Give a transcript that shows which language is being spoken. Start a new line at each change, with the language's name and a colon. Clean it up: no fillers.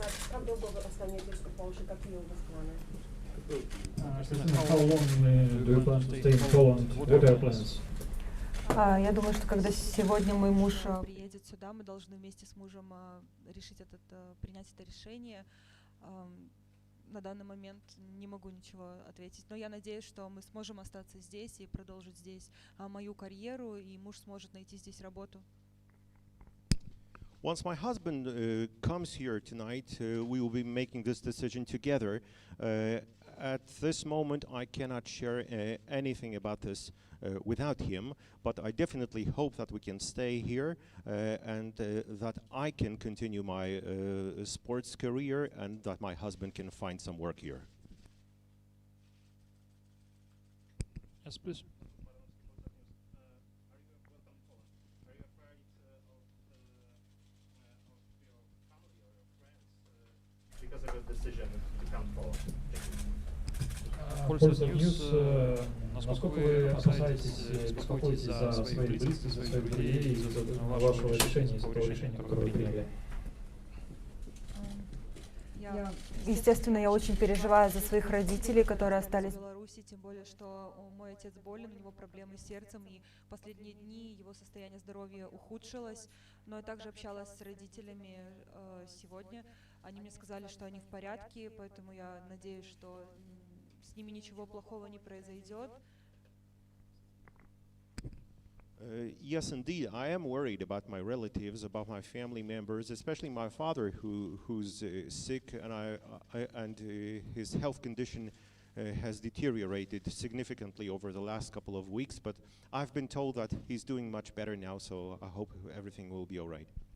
Russian: Как долго вы останетесь в Польше, какие у вас планы?
English: How long do you plan to stay in Poland? What are your plans?
Russian: Я думаю, что когда сегодня мой муж приедет сюда, мы должны вместе с мужем принять это решение. На данный момент не могу ничего ответить, но я надеюсь, что мы сможем остаться здесь и продолжить здесь мою карьеру, и муж сможет найти здесь работу.
English: Once my husband comes here tonight, we will be making this decision together. At this moment, I cannot share anything about this without him, but I definitely hope that we can stay here and that I can continue my sports career and that my husband can find some work here. Yes, please. Because of the decision to come forward.
Russian: Польза News, насколько вы опасаетесь, беспокоитесь за своих близких, за своих друзей, из-за вашего решения, из-за того решения, которое вы приняли? Естественно, я очень переживаю за своих родителей, которые остались в Беларуси, тем более, что мой отец болен, у него проблемы с сердцем, и в последние дни его состояние здоровья ухудшилось. Но я также общалась с родителями сегодня. Они мне сказали, что они в порядке, поэтому я надеюсь, что с ними ничего плохого не произойдет.
English: Yes, indeed, I am worried about my relatives, about my family members, especially my father, who's sick, and his health condition has deteriorated significantly over the last couple of weeks. But I've been told that he's doing much better now, so I hope everything will be all right.